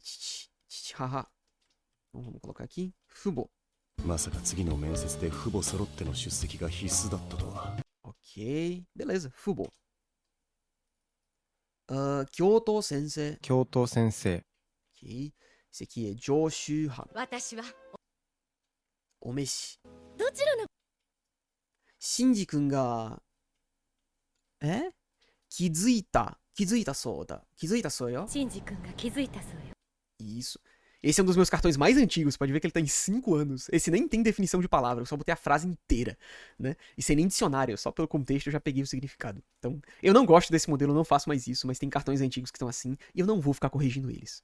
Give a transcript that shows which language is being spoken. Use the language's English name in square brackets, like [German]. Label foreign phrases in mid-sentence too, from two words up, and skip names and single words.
[Portuguese] Então, vamos colocar aqui. Fubo. Ok, beleza. Fubo. Kyoto Sensei. Ok. Esse aqui é Joshuhan. [Japanese] おめし。シンジくんが... 気付いたそうだ。気付いたそう eu? [Portuguese] Isso. Esse é um dos meus cartões mais antigos, pode ver que ele tá em 5 anos. Esse nem tem definição de palavra, eu só botei a frase inteira, né? E sem nem dicionário, só pelo contexto eu já peguei o significado. Então, eu não gosto desse modelo, eu não faço mais isso, mas tem cartões antigos que estão assim, e eu não vou ficar corrigindo eles.